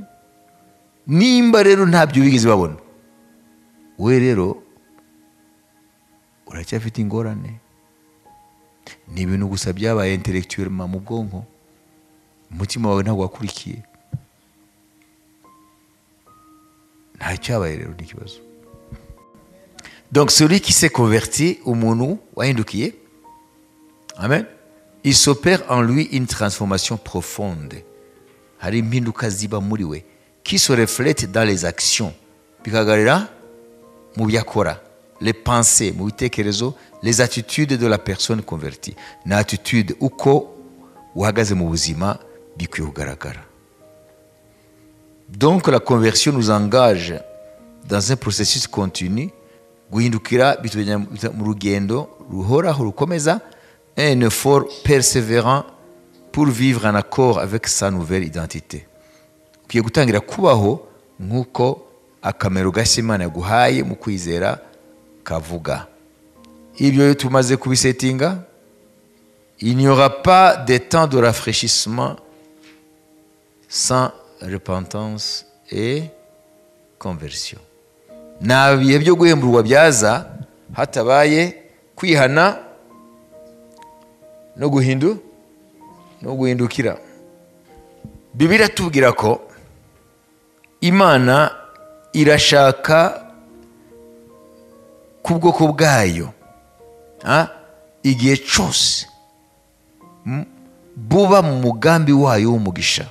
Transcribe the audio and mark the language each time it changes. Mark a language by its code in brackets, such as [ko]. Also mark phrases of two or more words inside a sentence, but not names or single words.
[rw] Nimba rero ntabyo bigeze babona, we rero uracyafite ingorane. Ni ibintu gusa byabaye intellectuellement mu bwonko, umutima wawe ntabwo wakurikiye. Nta cyabaye rero n'ikibazo. [fr] Donc celui qui s'est converti, [rw] umuntu wahindukiye, [fr] amen, il s'opère en lui une transformation profonde. [rw] Hari impinduka ziba muri we [fr] qui se reflète dans les actions, [rw] bikagarira mu byakora, [fr] les pensées, [rw] mu bitekerezo, [fr] les attitudes de la personne convertie. [rw] Na attitude uko uhagaze mu buzima bikwiye kugaragara. [fr] Donc la conversion nous engage dans un processus continu, [rw] guhindukira bitujya mu rugendo ruhoraho rukomeza, [fr] un effort persévérant pour vivre en accord avec sa nouvelle identité. [rw] Ukiye gutangira kubaho nk'uko akamero gashya Imana yaguhaye mu kwizera kavuga. Ibyo tumaze kubisetinga, [fr] il n'y aura pas de temps de rafraîchissement sans repentance et conversion. [rw] Nta bihe byo guhemburwa byaza hatabaye kwihana no guhindukira. Bibiliya tubwira ko Imana irashaka ku bwoko bwayo igihe cyose buba mu mugambi wayo w'umugisha.